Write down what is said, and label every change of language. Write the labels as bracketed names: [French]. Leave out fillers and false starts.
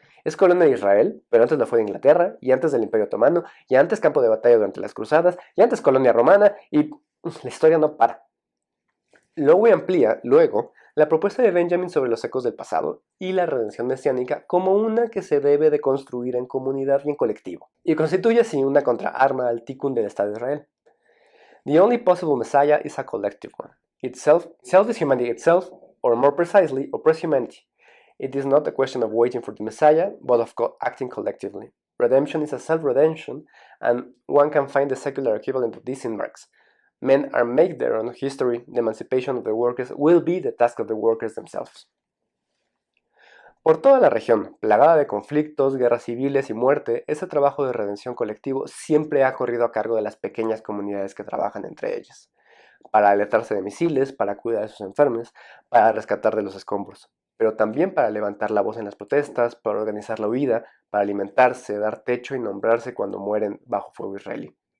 [Spanish] Es colonia de Israel, pero antes lo fue de Inglaterra, y antes del Imperio Otomano, y antes campo de batalla durante las Cruzadas, y antes colonia romana, y la historia no para. Lowe amplía, luego, la propuesta de Benjamin sobre los ecos del pasado y la redención mesiánica como una que se debe de construir en comunidad y en colectivo, y constituye así una contraarma al Tikkun del Estado de Israel. [English] The only possible Messiah is a collective one. Self is humanity itself, or more precisely, oppressed humanity. It is not a question of waiting for the Messiah, but of acting collectively. Redemption is a self-redemption, and one can find the secular equivalent of this in Marx. Men are make their own history, the emancipation of the workers will be the task of the workers themselves. [Spanish] Por toda la región, plagada de conflictos, guerras civiles y muerte, ese trabajo de redención colectivo siempre ha corrido a cargo de las pequeñas comunidades que trabajan entre ellas, para alertarse de misiles, para cuidar de sus enfermos, para rescatar de los escombros, pero también para levantar la voz en las protestas, para organizar la huida, para alimentarse, dar techo y nombrarse cuando mueren bajo fuego israelí.